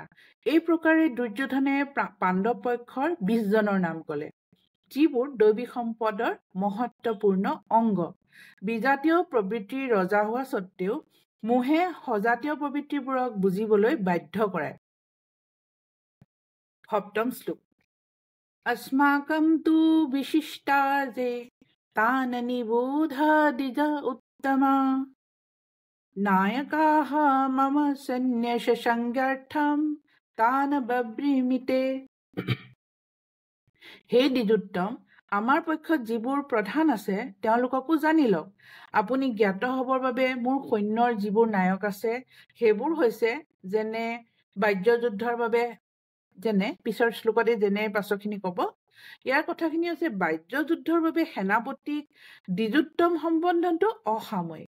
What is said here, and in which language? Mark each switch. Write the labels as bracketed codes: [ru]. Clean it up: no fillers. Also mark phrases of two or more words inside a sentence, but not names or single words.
[as] এই প্ৰকাৰে দুৰ্যোধনে পাণ্ডৱ পক্ষৰ 20 জনৰ নাম ক'লে, যিবোৰ দৈবিক সম্পদৰ মহত্বপূৰ্ণ অংগ। বিজাতীয় প্ৰবৃত্তিৰ ৰজা হোৱা স্বত্তেও মোহে সজাতীয় প্ৰবৃত্তিবোৰক বুজিবলৈ বাধ্য কৰায়। সপ্তম শ্লোক। [sa] अस्माकं तु विशिष्टा जे तान निबोध द्विज उत्तमा नायकाः मम सन्न्यास संज्ञार्थं तान बब्रीमिते। [as] হে দ্বিজোত্তম, আমাৰ পক্ষত যিবোৰ প্ৰধান আছে তেওঁলোককো জানি লওক। আপুনি জ্ঞাত হবৰ বাবে মোৰ সৈন্যৰ যিবোৰ নায়ক আছে সেইবোৰ হৈছে যেনে বাহ্যযুদ্ধৰ বাবে, যেনে পিছৰ শ্লোকতে যেনে পাছৰখিনি ক'ব, ইয়াৰ কথাখিনি হৈছে বাহ্যযুদ্ধৰ বাবে সেনাপতিক দ্বিজোত্তম সম্বন্ধনটো অসাময়িক।